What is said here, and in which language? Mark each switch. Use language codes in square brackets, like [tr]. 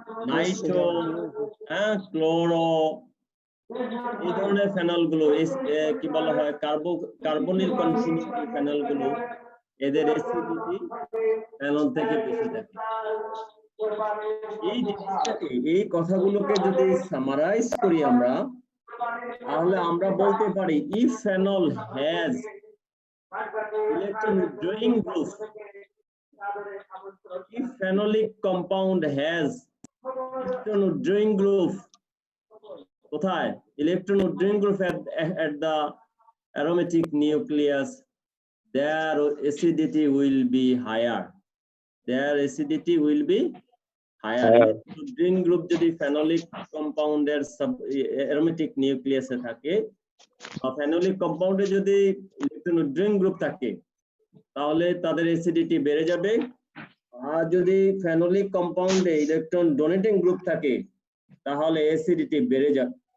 [bn] Nitro chloro এই ধরনের phenol গুলো কি বলা হয় কার্বনিল কনফিনিউটি ফেনল গুলো এদের অ্যাসিডিটি ফেনল থেকে বেশি থাকে। এই জিনিসটাকে এই কথাগুলোকে যদি সামারাইজ করি আমরা তাহলে আমরা বলতে পারি [en] if phenol has electron withdrawing group, if phenolic compound has electron withdrawing group [bn] কোথায় [en] electron withdrawing group at the aromatic nucleus, their acidity will be higher. Their acidity will be higher. [bn] Withdrawing group যদি phenolic compound এর aromatic nucleus এ থাকে বা phenolic compound এ যদি electron withdrawing group থাকে তাহলে তাদের acidity বেড়ে যাবে আর যদি phenolic compound এ electron donating group থাকে তাহলে অ্যাসিডিটি বেড়ে যাবে